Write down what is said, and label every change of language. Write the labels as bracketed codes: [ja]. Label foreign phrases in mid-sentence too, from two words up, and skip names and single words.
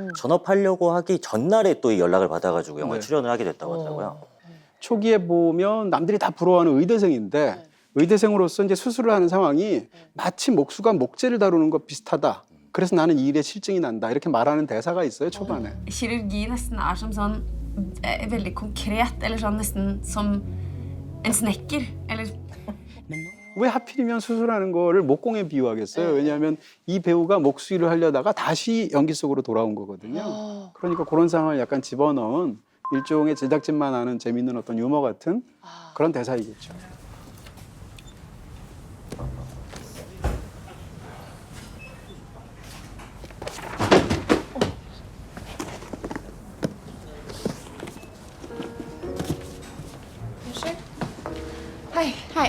[ko] 전업하려고 하기 전날에 또 이 연락을 받아가지고 영화에 네. 출연을 하게 됐다고 하더라고요. 초기에 보면 남들이 다 부러워하는 의대생인데 의대생으로서 이제 수술을 하는 상황이 마치 목수가 목재를 다루는 것 비슷하다. 그래서 나는 이 일에 실증이 난다. 이렇게 말하는 대사가 있어요, 초반에. [no] Kirurgi nesten er som sånn veldig konkret, eller sånn nesten som en snekker, eller [ko] 왜 하필이면 수술하는 거를 목공에 비유하겠어요? 왜냐하면 이 배우가 목수 일을 하려다가 다시 연기 속으로 돌아온 거거든요. 그러니까 그런 상황을 약간 집어넣은 일종의 제작진만 아는 재밌는 어떤 유머 같은 그런 대사이겠죠. [no] Hei, hei.